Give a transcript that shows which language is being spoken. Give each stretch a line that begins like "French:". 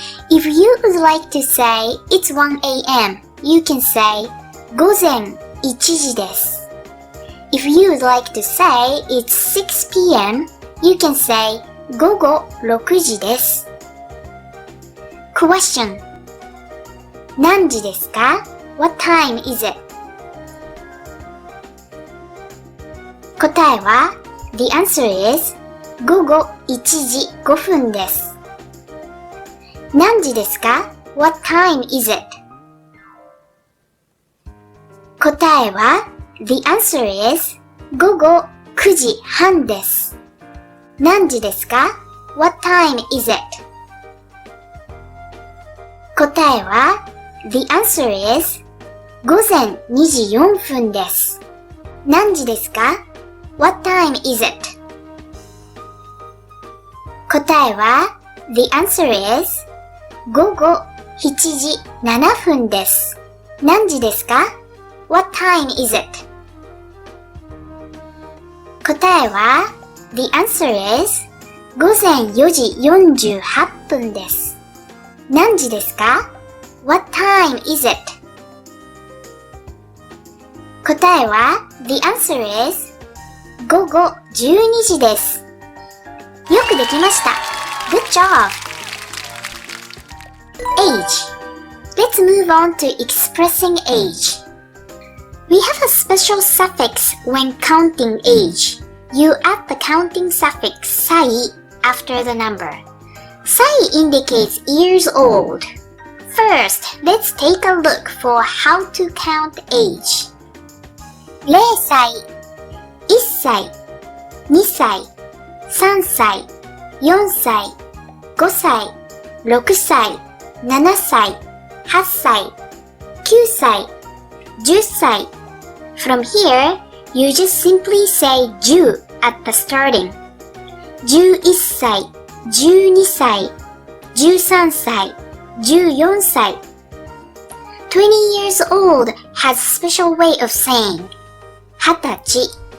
English: If you would like to say it's 1 AM, you can say
Japanese: 午前1時です.
English: If you would like to say it's 6 PM, you can say
Japanese: 午後6時です.
English: Question:
Japanese: 何時ですか
English: What time is it?
Japanese: 答えは
English: The answer is
Japanese: 午後1時5分です。何時ですか
English: What time is it?
Japanese: 答えは
English: The answer is
Japanese: 午後9時半です。何時ですか
English: What time is it?
Japanese: 答えは
English: The answer is
Japanese: 午前2時4分です。何時ですか
English: What time is it?
Japanese: 答えは
English: The answer is
Japanese: 午後7時7分です。何時ですか
English: What time is it?
Japanese: 答えは
English: The answer is
Japanese: 午前4時48分です。何時ですか
English: What time is it?
Japanese: 答えは
English: The answer is
Japanese: 午後12時です。よくできました。
English: Good job! Age. Let's move on to expressing age. We have a special suffix when counting age. You add the counting suffix 歳 after the number. 歳 indicates years old. First, let's take a look for how to count age.
Japanese: 0歳、1歳、2歳、3歳、4歳、5歳、6歳、7歳、8歳、9歳、10歳.
English: From here, you just simply say 10 at the starting.
Japanese: 11歳、12歳、13歳、14歳.
English: 20 years old has a special way of saying 20歳.